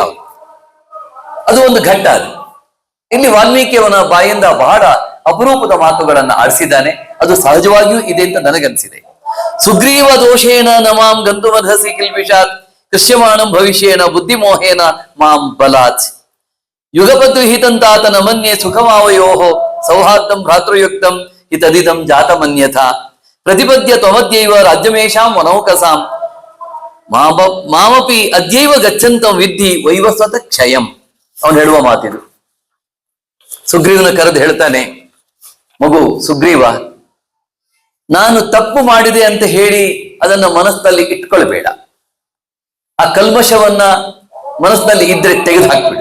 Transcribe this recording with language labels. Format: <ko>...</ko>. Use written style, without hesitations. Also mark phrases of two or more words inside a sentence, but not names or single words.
<kn>ಅವನು ಅದು ಒಂದು ಘಟ್ಟ. ಅದು ಇಲ್ಲಿ ವಾಲ್ಮೀಕಿಯವನ ಬಾಯಿಂದ ಬಹಳ ಅಪರೂಪದ ಮಾತುಗಳನ್ನ ಆಡಿಸಿದ್ದಾನೆ. ಅದು ಸಹಜವಾಗಿಯೂ ಇದೆ ಅಂತ ನನಗನ್ಸಿದೆ.</kn> <sa>ಸುಗ್ರೀವ ದೋಷೇನ ನಮಾಂ ಗಂತುಮಧಸಿ ಕಿಲ್ಬಿಷಾತ್ ಕೃಷ್ಯಮಾಣಂ ಭವಿಷ್ಯೇನ ಬುದ್ಧಿಮೋಹೇನ ಮಾಂ ಬಲಾತ್ ಯುಗಪದ್ವಿಹಿತಂತಾತ ನಮನ್ಯೆ ಸುಖಮಾವಯೋಃ ಸೌಹಾರ್ದಂ ಭ್ರಾತೃಯುಕ್ತಂ ಹಿತದಿದಂ ಜಾತಮನ್ಯಥಾ ಪ್ರತಿಪದ್ಯ ತ್ವಮದ್ಯೈವ ರಾಜ್ಯಮೇಷಾಂ ವನೌಕಸಾಂ ಮಾಮಪಿ ಅದ್ಯೈವ ಗಚ್ಚಂತಂ ವಿದ್ಧಿ ವೈವಸ್ವತ ಕ್ಷಯಂ.</sa> <kn>ಅವನು ಹೇಳುವ ಮಾತಿದು. ಸುಗ್ರೀವನ ಕರೆದು ಹೇಳ್ತಾನೆ, ಮಗು ಸುಗ್ರೀವ, ನಾನು ತಪ್ಪು ಮಾಡಿದೆ ಅಂತ ಹೇಳಿ ಅದನ್ನ ಮನಸ್ಸಿನಲ್ಲಿ ಇಟ್ಕೊಳ್ಬೇಡ. ಆ ಕಲ್ಮಶವನ್ನ ಮನಸ್ಸಿನಲ್ಲಿ ಇದ್ರೆ ತೆಗೆದು ಹಾಕ್ಬಿಡು.</kn>